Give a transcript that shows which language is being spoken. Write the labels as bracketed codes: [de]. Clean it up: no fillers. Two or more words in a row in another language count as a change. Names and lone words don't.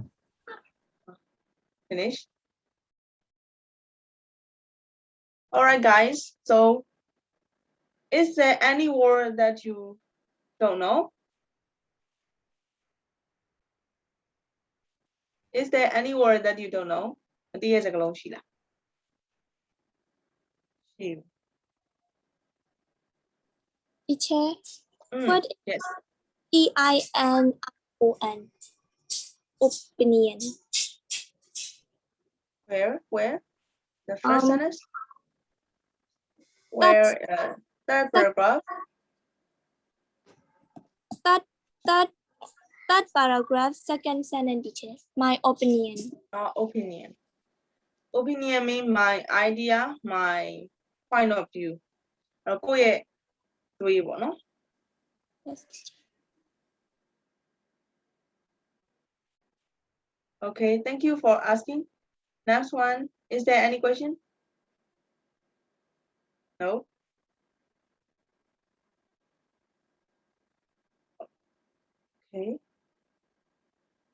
[en] Finished? All right, guys. So is there any word that you don't know? Is there any word that you don't know? [my] အတိရဲ့စကားလုံးရှိလားရှိဘူး [en] Teacher, Mm, what yes. EINION? Opinion. Where? The first Um, sentence? Where third paragraph? Third paragraph, second sentence, teacher. My opinion. Opinion. Opinion means my idea, my point of view. [my] ကိုယ့်ရဲ့တွေးပေါ့နော် [en] Yes, teacher. Okay, thank you for asking. Next one, is there any question? No? Okay.